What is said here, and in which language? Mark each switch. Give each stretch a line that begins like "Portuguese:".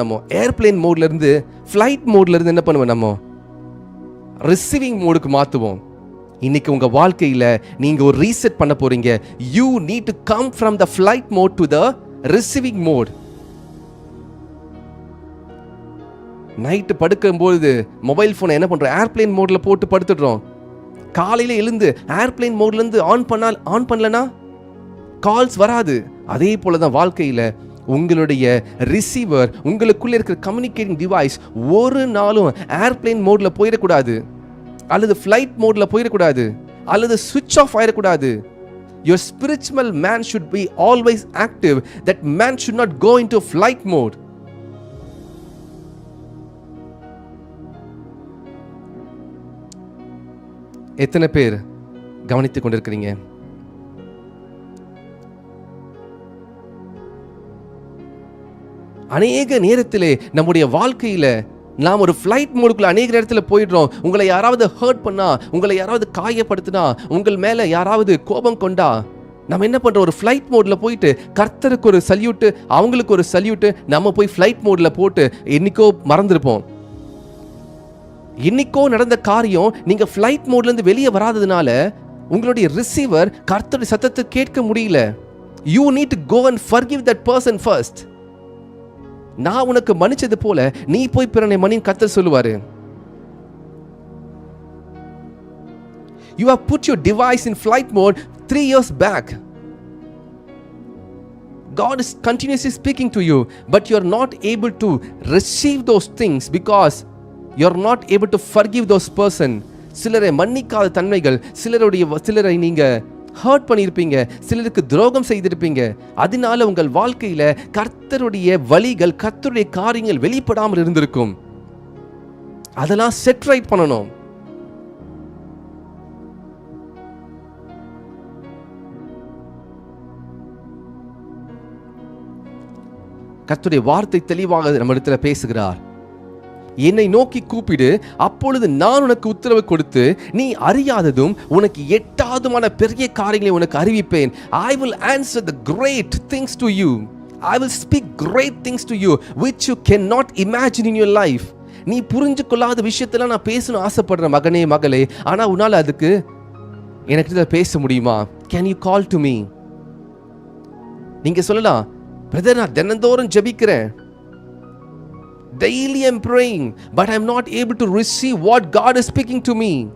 Tamil: நம்ம ஏர்பிளேன் மோட்ல இருந்து ஃப்ளைட் மோட்ல இருந்து என்ன பண்ணுவோம்? நம்ம ரிசீவிங் மோடுக்கு மாற்றுவோம். இன்னைக்கு உங்க வாழ்க்கையில நீங்க ஒரு ரீசெட் பண்ண போறீங்க.
English: You need to come from the flight mode to the receiving mode.
Tamil: Night படுக்கும்போது மொபைல் போனை என்ன பண்றோம்? ஏர்பிளேன் மோட்ல போட்டு படுத்துடுறோம். காலையில எழுந்து ஏர்பிளேன் மோட்ல இருந்து ஆன் பண்ணலனா கால்ஸ் வராது. அதே போலதான் வாழ்க்கையில உங்களுடைய ரிசீவர், உங்களுக்குள்ள இருக்கிற கம்யூனிகேட்டிங் டிவைஸ் ஒரு நாளும் ஏர்பிளேன் மோட்ல போயிடக்கூடாது, அல்லது ஃப்ளைட் மோட்ல போயிடக்கூடாது, அல்லது சுவிட்ச் ஆஃப் ஆயிடக்கூடாது.
English: Your spiritual man should be always active. That man should not go into flight mode.
Tamil: எத்தனை பேர் கவனித்துக் கொண்டிருக்கிறீங்க? அநேக நேரத்திலே நம்முடைய வாழ்க்கையில நாம் ஒரு ஃப்ளைட் மோடுக்குள்ள அநேக நேரத்தில் போயிடுறோம். உங்களை யாராவது ஹர்ட் பண்ணா, உங்களை யாராவது காயப்படுத்தினா, உங்கள் மேல யாராவது கோபம் கொண்டா, நம்ம என்ன பண்றோம், ஒரு ஃப்ளைட் மோட்ல போயிட்டு கர்த்தருக்கு ஒரு சல்யூட், அவங்களுக்கு ஒரு சல்யூட், நம்ம போய் ஃப்ளைட் மோட்ல போட்டு என்னைக்கோ மறந்துருப்போம். இன்னைக்கோ நடந்த காரியம் நீங்க ஃப்ளைட் மோட்ல இருந்து வெளியே வராததுனால உங்களுடைய ரிசீவர் கர்த்தருடைய சத்தத்தை கேட்க முடியல.
English: You need to go and forgive that person first.
Tamil: நான் உனக்கு மன்னிச்சது போல நீ போய் பிறனை மன்னின்னு கர்த்தர் சொல்லுவாரு.
English: You have put your device in flight mode 3 years back. God is continuously speaking to you, but you are not able to receive those things because you are not able to forgive those person.
Tamil: சிலரை மன்னிக்காத தன்மைகள், சிலரை நீங்க hurt பண்ணியிருப்பீங்க, சிலருக்கு துரோகம் செய்திருப்பீங்க. அதனால உங்கள் வாழ்க்கையில கர்த்தருடைய வழிகள், கர்த்தருடைய காரியங்கள் வெளிப்படாமல் இருந்திருக்கும். அதெல்லாம் செட் ரைட் பண்ணணும். கர்த்தருடைய வார்த்தை தெளிவாக நம்ம இடத்துல பேசுகிறார். என்னை நோக்கி கூப்பிடு, அப்பொழுது நான் உனக்கு உத்தரவு கொடுத்து நீ அறியாததும் உனக்கு எட்டாவதுமான பெரிய காரியங்களை உனக்கு அறிவிப்பேன்.
English: I will answer the great things to you. I will speak great things to you which you cannot imagine in your life.
Tamil: நீ புரிஞ்சு கொள்ளாத விஷயத்தெல்லாம் நான் பேசணும் ஆசைப்படுற மகனே மகளே, ஆனா உன்னால அதுக்கு எனக்கு பேச முடியுமா?
English: Can you call to me?
Tamil: நீங்க சொல்லலாம், பிரதர் நான் தினந்தோறும் ஜெபிக்கிறேன்,
English: daily I'm praying, but I'm not able to receive what God is speaking to me.